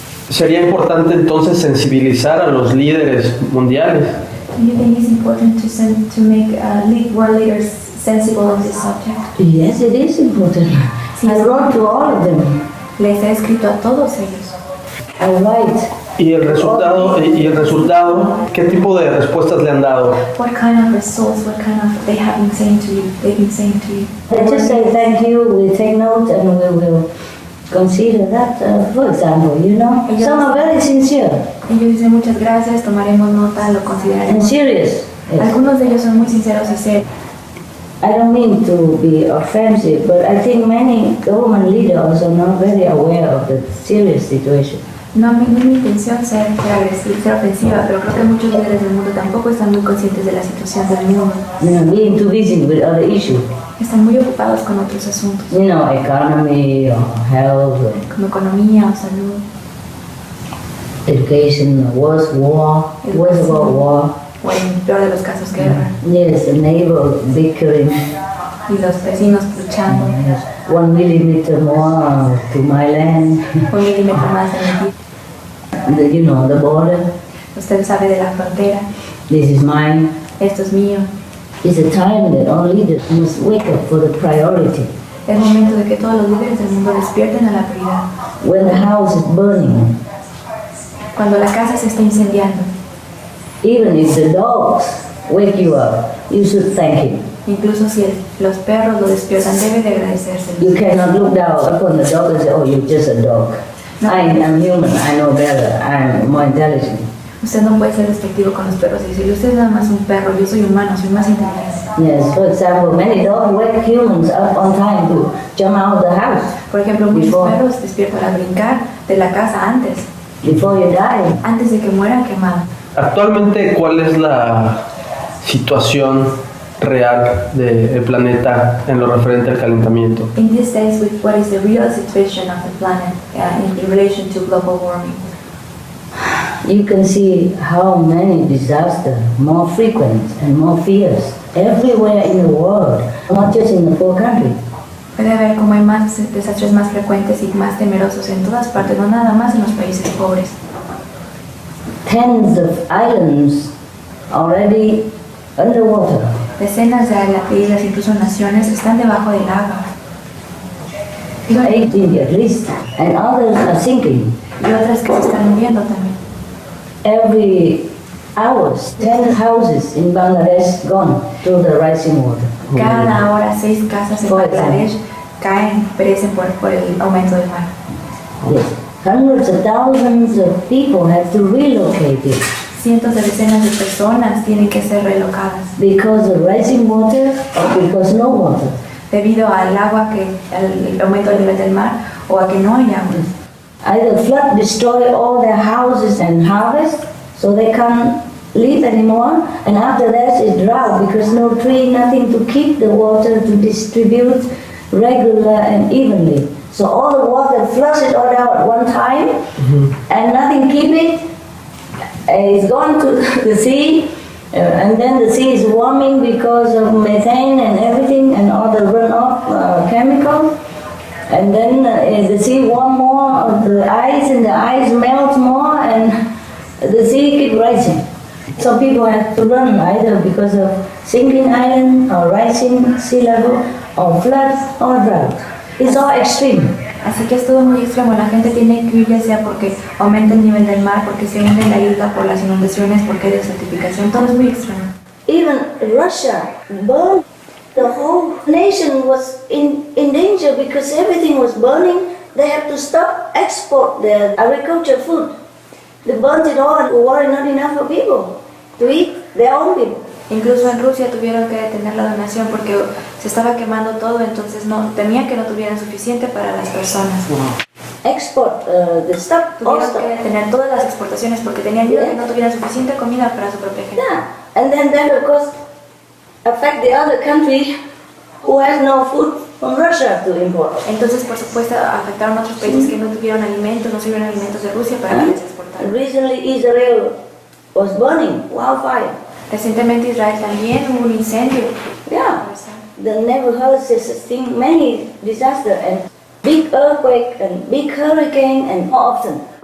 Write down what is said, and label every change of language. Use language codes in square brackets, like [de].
[es] Sería importante entonces sensibilizar a los líderes mundiales. [en] Do you think it's important to make world leaders sensible of this subject? Yes, it is important. I wrote to all of them. [es] Les he escrito a todos ellos. [en] I write. [es] Y el resultado, ¿qué tipo de respuestas le han dado? [en] What kind of results, they have been saying to you, they've been saying to you? I just say thank you, we take note and we will consider that, for example, some are very sincere [es] Ellos dicen muchas gracias, tomaremos nota, lo [en] and [es] consideraremos. [en] serious. Yes. [es] Algunos de ellos son muy sinceros y serios. [en] I don't mean to be offensive, but I think many government leaders are not very aware of the serious situation. [es] No es mi intención ser agresiva, ser ofensiva, pero creo que muchos líderes del mundo tampoco están muy conscientes de la situación del mundo. [en] Being too busy with other issues. [es] Están muy ocupados con otros asuntos, [en] Economy or health, or [es] como economía o salud, [en] education, worse about war. [es] o en el peor de los casos, guerra, [en] Yes, the neighbor bickering. [es] y los vecinos luchando, [en] 1 millimeter more to my land. [es] 1 milímetro más en el [en] The border. [es] Usted sabe de la frontera, [en] This is mine. [es] esto es mío. [en] It's a time that all leaders must wake up for the priority. [es] Es momento de que todos los líderes del mundo despierten a la prioridad. [en] When the house is burning, [es] Cuando la casa se está incendiando, [en] even if the dogs wake you up, you should thank him. [es] incluso si los perros lo despiertan, debe de agradecérselo. [en] You cannot look down upon the dog and say, oh, you're just a dog. I'm human, I know better, I'm more intelligent. [es] Usted no puede ser despectivo con los perros y decirle, usted es nada más un perro, yo soy humano, soy más inteligente. [en] Yes, for example, many dogs wake humans up on time to jump out of the house [es] Por ejemplo, muchos perros despiertan a brincar de la casa [en] before you die. [es] antes de que mueran quemados. Actualmente, ¿cuál es la situación real del planeta en lo referente al calentamiento? [en] In these days, what is the real situation of the planet in relation to global warming? You can see how many disasters, more frequent and more fierce, everywhere in the world, not just in the poor countries. [es] Puede ver cómo hay más desastres más frecuentes y más temerosos en todas partes, no nada más en los países pobres. [en] Tens of islands already underwater. [es] Decenas de islas, incluso naciones, están debajo del agua. [en] 80 at least, and others are sinking. [es] Y otras que se están hundiendo también. [en] Every hours, 10 houses in Bangladesh gone through the rising water. [es] Cada hora 6 casas en Bangladesh perecen por el aumento del mar. [en] Yes. Hundreds of thousands of people have to relocate it [es] Cientos de decenas de personas tienen que ser relocadas [en] because of rising water or because no water. [es] debido al agua, al aumento del nivel del mar o a que no hay agua. [en] Either flood destroy all their houses and harvest, so they can't live anymore, and after that is drought because no tree, nothing to keep the water to distribute regular and evenly. So all the water flushes all out at one time, and nothing keep it. It's gone to the sea, and then the sea is warming because of methane and everything, and all the runoff chemicals. And then the sea warm more of the ice, and the ice melts more, and the sea keep rising. Some people have to run either because of sinking island, or rising sea level, or floods, or drought. It's all extreme. [es] Así que es todo muy extremo. La gente tiene que huir ya sea porque aumenta el nivel del mar, porque se hunde la isla, por las inundaciones, porque hay desertificación. Todo es muy extremo. [en] Even Russia burned. The whole nation was in danger because everything was burning. They had to stop export their agriculture food. They burnt it all and there were not enough for people to eat, their own people. [es] Incluso en Rusia tuvieron que detener la donación porque se estaba quemando todo, entonces temían que no tuvieran suficiente para las personas. [en] Export the stuff. [es] Tuvieron que detener todas las exportaciones porque tenían miedo que no tuvieran suficiente comida para su propia gente. [en] Yeah, and then that of course affect the other country who has no food from Russia to import. [es] Entonces, por supuesto, afectaron a otros países que no tuvieron alimentos, no sirvieron alimentos de Rusia para que les exportaran. [en] Recently Israel was burning, wildfire. [es] Recientemente Israel también hubo un incendio. [en] Yeah, the neighborhood has seen many disasters and big earthquake and big hurricane and more often.